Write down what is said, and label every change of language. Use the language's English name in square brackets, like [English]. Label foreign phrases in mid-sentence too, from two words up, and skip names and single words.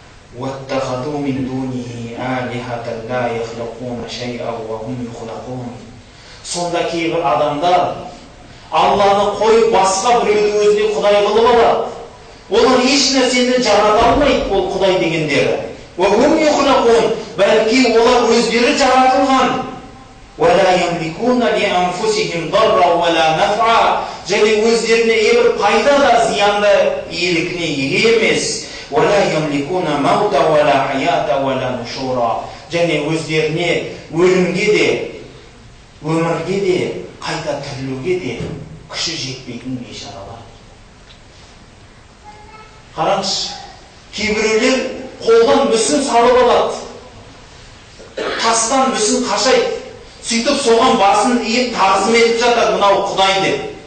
[Arabic] وَاتَّخَذُوا مِنْ دُونِهِ آلِهَةً لَا يَخْلُقُونَ شَيْئًا وَهُمْ يُخْلَقُونَ. [Kazakh] Сонда кейбір адамдар Алланы қойып басқа біреуді өзіне құдай қылып алады. Олар еш нәрсені жарата алмайды, ол құдай дегендері. [Arabic] وَهُمْ يُخْلَقُونَ. [Kazakh] Бәлки олар өздері жаратылған. [Arabic] وَلَا يَمْلِكُونَ لِأَنفُسِهِمْ ضَرًّا وَلَا نَفْعًا. [Kazakh] Және өздеріне ебір пайда да зиянды иелігіне еге емес. [Arabic] وَلَا يَمْلِكُونَ مَوْتًا وَلَا حَيَاةً وَلَا نُشُورًا. [Kazakh] Және өздеріне өлімге де, өмірге де, қайта тірілуге де күші жетпейтін бейшаралар. Қараңызшы, кейбіреулер қолдан мүсін салып алады, тастан мүсін қашайды, сөйтіп соған басын иіп тағзым етіп жатады, мынау құдай деп.